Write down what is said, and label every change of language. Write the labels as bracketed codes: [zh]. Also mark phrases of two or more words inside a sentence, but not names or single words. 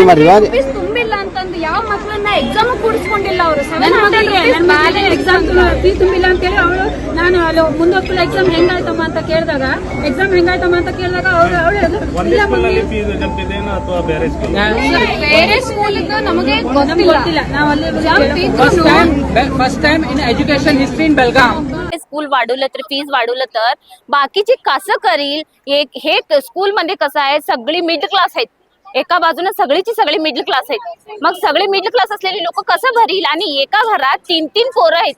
[kn] ತುಂಬಿಲ್ಲ ಅಂತಂದು ಯಾವ ಮಕ್ಕಳನ್ನ ಎಕ್ಸಾಮ್ ಕೂಡಿಸ್ಕೊಂಡಿಲ್ಲ ಅವರು. ಎಕ್ಸಾಮ್ ಫೀಸ್ ತುಂಬಿಲ್ಲ ಅಂತ ಹೇಳಿ ಅವಳು ನಾನು ಅಲ್ಲಿ ಮುಂದೊಕ್ಕಳ ಎಕ್ಸಾಮ್ ಹೆಂಗಾಯ್ತಮ್ಮ ಅಂತ ಕೇಳಿದಾಗ ಬೇರೆ ಸ್ಕೂಲ್ ನಮಗೆ ಗೊತ್ತಿಲ್ಲ. ನಾವು ಅಲ್ಲಿ [en] first time in education history in Belgaum. [mr] स्कूल वाढवलं तर फीज वाढवलं तर बाकीचे कसं करील. हे स्कूल मध्ये कसं आहे, सगळी [en] middle class [mr] आहेत. एका बाजूने सगळी [en] middle class [mr] आहेत. मग सगळे [en] middle class [mr] असलेले लोक कसं भरील. आणि एका घरात 3-3 पोरं आहेत.